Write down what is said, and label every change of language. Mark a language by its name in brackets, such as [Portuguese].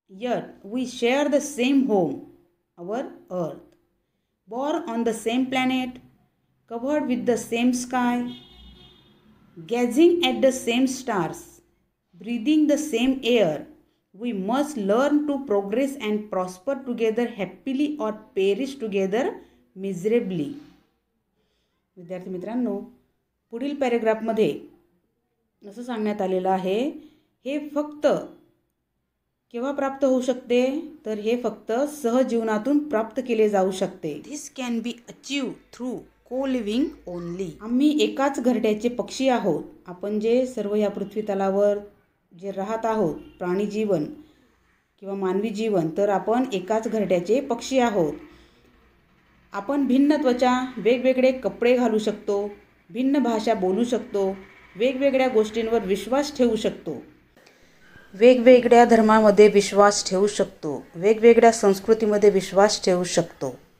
[English] Yet we share the same home, our earth, born on the same planet, covered with the same sky, gazing at the same stars, breathing the same air. We must learn to progress and prosper together happily or perish together miserably. [Marathi] विद्यार्थी मित्रांनो, पुढील पॅरेग्राफमध्ये असं सांगण्यात आलेलं आहे, हे फक्त केव्हा प्राप्त होऊ शकते, तर हे फक्त सहजीवनातून प्राप्त केले जाऊ शकते. [English] This can be achieved through co-living only. [Marathi] आम्ही एकाच घरट्याचे पक्षी आहोत. आपण जे सर्व या पृथ्वी तलावर जे राहत आहोत, प्राणी जीवन किंवा मानवी जीवन, तर आपण एकाच घरट्याचे पक्षी आहोत. आपण भिन्न त्वचा, वेगवेगळे कपडे घालू शकतो, भिन्न भाषा बोलू शकतो, वेगवेगळ्या गोष्टींवर विश्वास ठेवू शकतो, वेगवेगळ्या धर्मामध्ये विश्वास ठेवू शकतो, वेगवेगळ्या संस्कृतीमध्ये विश्वास ठेवू शकतो.